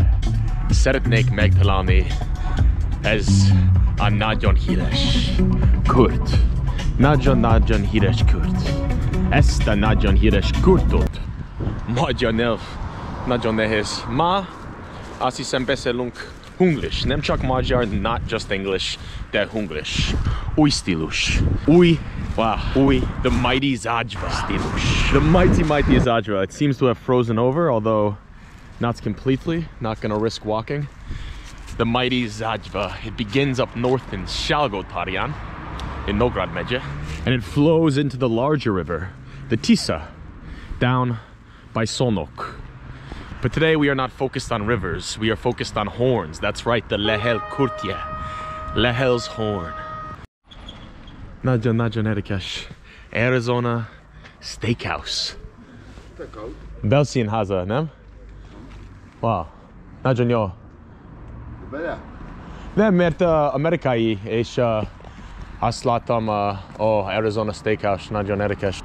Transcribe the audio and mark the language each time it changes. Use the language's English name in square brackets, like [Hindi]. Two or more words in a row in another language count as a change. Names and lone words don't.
[Hungarian] Szeretnék megtalálni ez a nagyon híres Kürt. Nagyon híres Kürt. Ezt a nagyon híres Kürtot magyar nyelv nagyon nehéz. Ma azt hiszem beszélünk English. Nem csak magyar, [English] not just English, de English. [Hungarian] Új stílus. Új, [English] the mighty zárva stílus. The mighty zárva. It seems to have frozen over, although not completely. Not gonna risk walking. The mighty zárva. It begins up north in Salgótarján, in Nógrád megye, and it flows into the larger river, the Tisza, down by Szolnok. But today we are not focused on rivers, we are focused on horns. That's right, the Lehel Kürtjét. Lehel's horn. [Hungarian] Nagyon érdekes. Arizona Steakhouse. Belszínháza, nem? Wow. Nagyon jó. Nem, mert amerikai, és azt láttam, Arizona Steakhouse, nagyon érdekes.